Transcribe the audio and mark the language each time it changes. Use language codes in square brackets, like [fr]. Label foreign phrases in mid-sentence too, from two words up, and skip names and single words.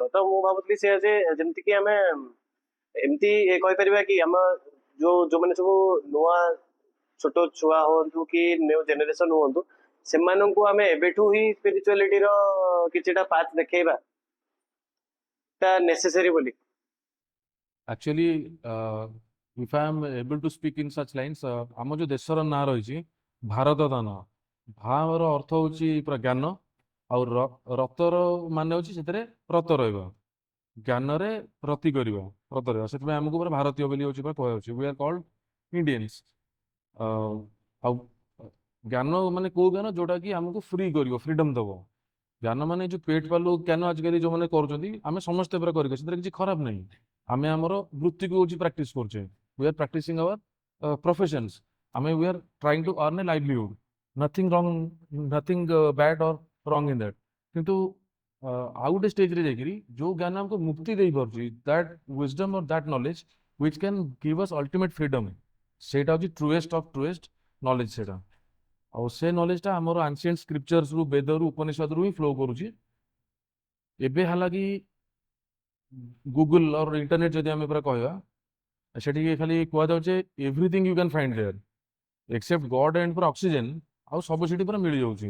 [or] ତ ମୁଁ ଭାବୁଥିଲି ସେ ଯେ ଯେମିତି କି ଆମେ ଏମିତି କହିପାରିବା କି ଆମ ଯୋଉମାନେ ସବୁ ନୂଆ ଛୋଟ ଛୁଆ ହୁଅନ୍ତୁ କି [en] new generation [or] ହୁଅନ୍ତୁ, ସେମାନଙ୍କୁ ଆମେ ଏବେଠୁ ହିଁ ସ୍ପିରିଚୁଆଲିଟିର କିଛିଟା ପାଥ୍ ଦେଖେଇବା ଟା ନେସେସରି ବୋଲି। [en] Actually, if I am able to speak in such lines, [or] ଆମ ଯୋଉ ଦେଶର ନାଁ ରହିଛି ଭାରତ ଦାନ, ଭାର ଅର୍ଥ ହଉଛି ପୁରା ଜ୍ଞାନ, ଆଉ ରତର ମାନେ ହଉଛି ସେଥିରେ ରତ ରହିବ, ଜ୍ଞାନରେ ରତି କରିବା, ରତ ରହିବା, ସେଥିପାଇଁ ଆମକୁ ପୁରା ଭାରତୀୟ ବୋଲି ହଉଛି ପୁରା କୁହାଯାଉଛି। [en] we are called Indians। [or] ଆଉ ଜ୍ଞାନ ମାନେ କୋଉ ଜ୍ଞାନ, ଯୋଉଟା କି ଆମକୁ ଫ୍ରି କରିବ, ଫ୍ରିଡମ ଦବ। ଜ୍ଞାନ ମାନେ ଯୋଉ ପେଟ ପାଲୁ ଜ୍ଞାନ ଆଜିକାଲି ଯୋଉମାନେ କରୁଛନ୍ତି, ଆମେ ସମସ୍ତେ ପୁରା କରିବେ, ସେଥିରେ କିଛି ଖରାପ ନାହିଁ। ଆମେ ଆମର ବୃତ୍ତିକୁ ହଉଛି ପ୍ରାକ୍ଟିସ କରୁଛେ, [en] we are practicing our professions, ଆମେ we are trying to earn a livelihood, nothing wrong, nothing bad or wrong in that। [or] କିନ୍ତୁ ଆଉ ଗୋଟେ ଷ୍ଟେଜରେ ଯାଇକିରି ଯୋଉ ଜ୍ଞାନ ଆମକୁ ମୁକ୍ତି ଦେଇପାରୁଛି, [en] that wisdom or that knowledge which can give us ultimate freedom, [or] ସେଇଟା ହଉଛି [en] truest of truest knowledge [or] ସେଇଟା। ଆଉ ସେ ନଲେଜଟା ଆମର [en] ancient scriptures, [or] ବେଦରୁ, ଉପନିଷଦରୁ ହିଁ ଫ୍ଲୋ କରୁଛି। ଏବେ ହାଲାକି [en] Google or internet [or] ଯଦି ଆମେ ପୁରା କହିବା, ସେଠି ଖାଲି କୁହାଯାଉଛି [en] everything you can find there except God and [or] ପୁରା ଅକ୍ସିଜେନ, ଆଉ ସବୁ ସେଠି ପୁରା ମିଳିଯାଉଛି।